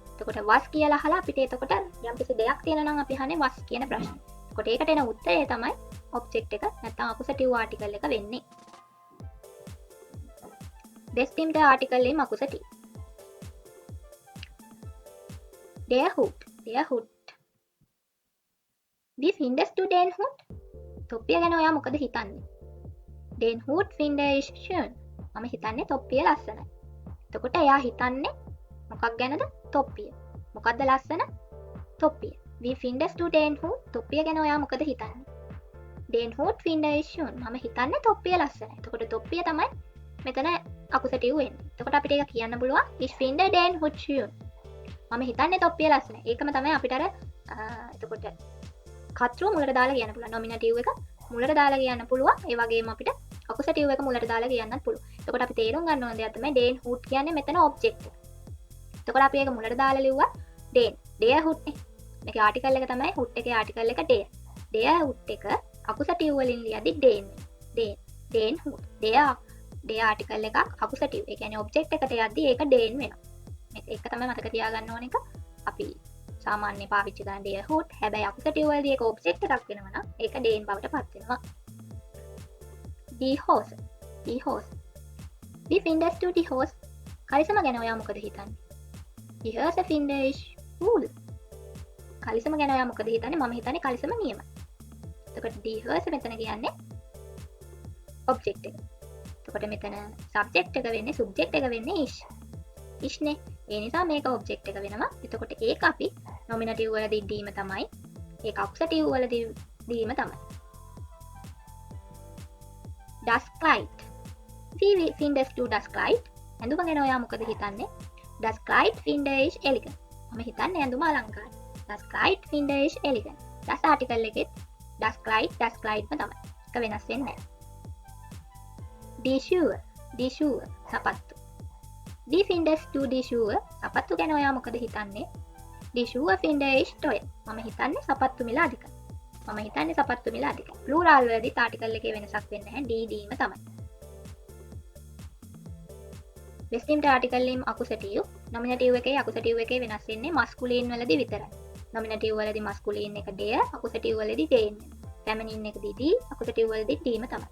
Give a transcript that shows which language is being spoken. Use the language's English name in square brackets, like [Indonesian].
[Sinhala] එතකොට was කියලා අහලා අපිට එතකොට යම්කිසි දෙයක් තියෙනවා නම් අපි අහන්නේ was කියන ප්‍රශ්නේ. එතකොට ඒකට එන උත්තරය තමයි object එක නැත්නම් accusative article එක වෙන්නේ. [German] bestimmt article im accusative. Der Hut. Wie findest du den Hut? [Sinhala] තොප්පිය ගැන ඔයා මොකද හිතන්නේ? [German] Den Hut finde ich schön. [Sinhala] මම හිතන්නේ තොප්පිය ලස්සනයි. එතකොට එයා හිතන්නේ මොකක් ගැනද? තොප්පිය. මොකක්ද ලස්සන? තොප්පිය. [German] Wie findest du den Hut? [Sinhala] තොප්පිය ගැන ඔයා මොකද හිතන්නේ? [German] Den Hut finde ich schön. [Sinhala] මම හිතන්නේ තොප්පිය ලස්සනයි. එතකොට තොප්පිය තමයි මෙතන accusative වෙන්නේ. එතකොට අපිට ඒක කියන්න පුළුවන් [German] ich finde den Hut schön. [Sinhala] මම හිතන්නේ තොප්පිය ලස්සනයි. ඒකම තමයි අපිට අර එතකොට කර්තෘ මුලට දාලා කියන්න පුළුවන්. nominative එක මුලට දාලා කියන්න පුළුවන්. ඒ වගේම අපිට accusative එක මුලට දාලා කියන්නත් පුළුවන්. එතකොට අපි තේරුම් ගන්න ඕන දෙයක් තමයි den Hut කියන්නේ මෙතන object එක. එතකොට අපි ඒක මුලට දාලා ලිව්වා der Hut නේ. මේකේ article එක තමයි Hut එකේ article එක der. der Hut එක accusative වලින් ලියද්දි den Hut. der article එක accusative. ඒ කියන්නේ object එකට යද්දි ඒක den වෙනවා. මේක තමයි මතක තියාගන්න ඕන එක. අපි සාමාන්‍ය පාවිච්චි කරන der Hut. හැබැයි accusative වලදී ඒක object එකක් වෙනවා නම් ඒක den බවට පත් වෙනවා. [German] Die Hose. Wie findest du die Hose? [Sinhala] කලිසම ගැන ඔයා මොකද හිතන්නේ? [German] Die Hose finde ich cool. [Sinhala] කලිසම ගැන ඔයා මොකද හිතන්නේ? මම හිතන්නේ කලිසම නියමයි. එතකොට die Hose මෙතන කියන්නේ object එක. එතකොට මෙතන subject එක වෙන්නේ subject එක වෙන්නේ ich නේ. ඒ නිසා මේක object එක වෙනවා. එතකොට ඒක අපි nominative වලදී දීම තමයි. ඒක accusative වලදී දීම තමයි. Das Kleid. [German] wie findest du das Kleid? [Sinhala] ඇඳුම ගැන ඔයා මොකද හිතන්නේ? [German] Das Kleid finde ich elegant. [Sinhala] මම හිතන්නේ ඇඳුම අලංකාරයි. [German] Das Kleid finde ich elegant. das article එකෙත් das Kleidම තමයි. [Sinhala] එක වෙනස් වෙන්නේ නැහැ. [German] die Schuhe සපත්තු. Die findest du die Schuhe? [Sinhala] සපත්තු ගැන ඔයා මොකද හිතන්නේ? [German] Die Schuhe finde ich teuer. [Sinhala] මම හිතන්නේ සපත්තු මිල අධිකයි. ප්ලූරල් වලදී ආටිකල් එකේ වෙනසක් වෙන්නේ නැහැ. ඩීම තමයි. බෙස්ටිම්ට ආටිකල් ලිම් අකුසටිව්. නොමිනටිව් එකේ අකුසටිව් එකේ වෙනස් වෙන්නේ මස්කුලින් වලදී විතරයි. නොමිනටිව් වලදී මස්කුලින් එක dear, අකුසටිව් වලදී they එන්නේ. ෆෙමිනින් එකදී die, අකුසටිව් වලදී ඩීම තමයි.